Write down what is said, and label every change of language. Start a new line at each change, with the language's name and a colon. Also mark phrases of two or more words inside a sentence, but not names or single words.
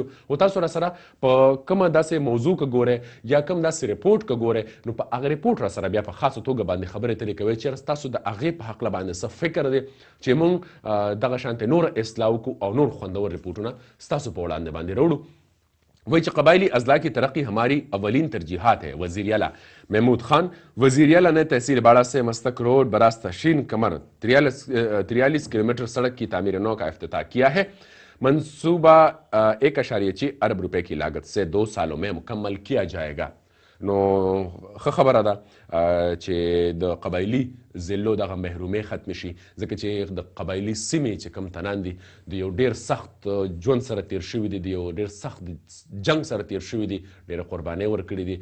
Pashto: او تاسو راسره په کومه داسې موضوع که ګورئ یا کوم داسې ریپورټ که ګورئ نو په هغه ریپورټ راسره بیا په خاصه توګه باندې خبرې اترې کوئ چې تاسو د هغې په هکله باندې څه فکر دی چې موږ دغه شانتې نور اصلاح وکړو او نور خوندور رپورټونه ستاسو په وړاندې باندې راوړو. وایي چې
Urdu: قبائلی اضلاع کی ترقی ہماری اولین ترجیحات ہے. وزیر اعلیٰ محمود خان. وزیر اعلیٰ نے تحصیل باڑہ سے مستق روڈ براستہ شین کمر 43 کلومیٹر سڑک کی تعمیر نو کا افتتاح کیا ہے. منصوبہ 1.6 ارب روپے کی لاگت سے 2 سالوں میں مکمل کیا جائے گا.
Pashto: نو ښه خبره ده چې د قبایلي ضلعو دغه محرومۍ ختمې شي، ځکه چې د قبایلي سیمې چې کوم تنان دي د یو ډېر سخت ژوند سره تیر شوي دي، د یو ډېر سخت جنگ سره تیر شوي دي، ډېره قربانۍ ورکړي دي.